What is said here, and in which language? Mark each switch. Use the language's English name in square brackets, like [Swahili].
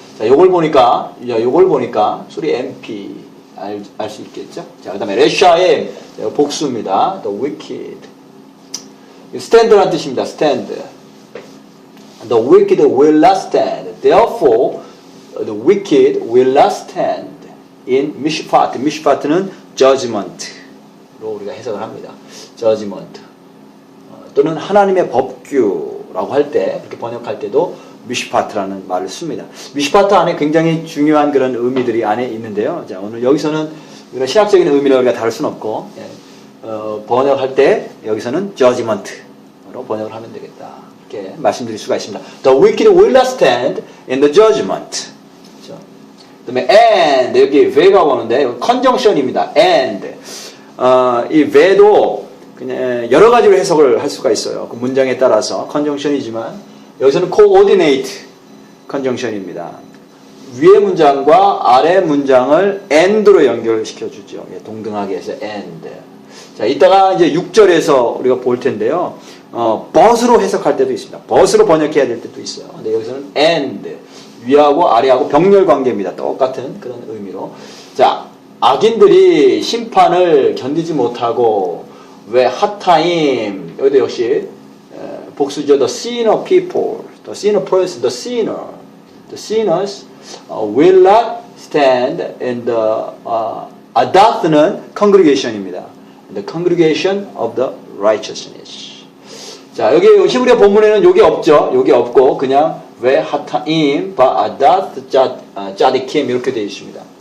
[Korean] 자, 요걸 보니까 3 MP 알 수 있겠죠? 자, 그 다음에 레샤엠 복수입니다. [English] The wicked. [Korean] stand라는 뜻입니다. [English] stand. The wicked will not stand. Therefore, the wicked will not stand in mishpat. [Korean] mishpat는 judgment로 우리가 해석을 합니다. [English] judgment. [Korean] 또는 하나님의 법규라고 할 때, 그렇게 번역할 때도 미시파트라는 말을 씁니다. 미시파트 안에 굉장히 중요한 그런 의미들이 안에 있는데요. 자, 오늘 여기서는 이런 신학적인 의미를 우리가 다룰 수는 없고, 번역할 때 여기서는 judgment로 번역을 하면 되겠다. 이렇게 말씀드릴 수가 있습니다. [English] The wicked will not stand in the judgment. [Korean] 그렇죠? 그다음에 and 여기 왜가 오는데 conjunction입니다. and 이 왜도 그냥 여러 가지로 해석을 할 수가 있어요. 그 문장에 따라서 conjunction이지만 여기서는 coordinate conjunction입니다. 위의 문장과 아래 문장을 and로 연결시켜 주죠. 동등하게 해서 and. 자, 이따가 이제 6절에서 우리가 볼 텐데요. but으로 해석할 때도 있습니다. but으로 번역해야 될 때도 있어요. 근데 여기서는 and. 위하고 아래하고 병렬 관계입니다. 똑같은 그런 의미로. 자, 악인들이 심판을 견디지 못하고 왜 핫타임 여기도 역시 복수죠. [English] The sinner people, the sinner person, the sinners will not stand in the adat [Korean] 는 congregation입니다. [English] The congregation of the righteousness. [Korean] 자, 여기 히브리어 본문에는 요게 없죠. 요게 없고 그냥 왜 하타임 바 아닷 짜디킴 이렇게 되어 있습니다.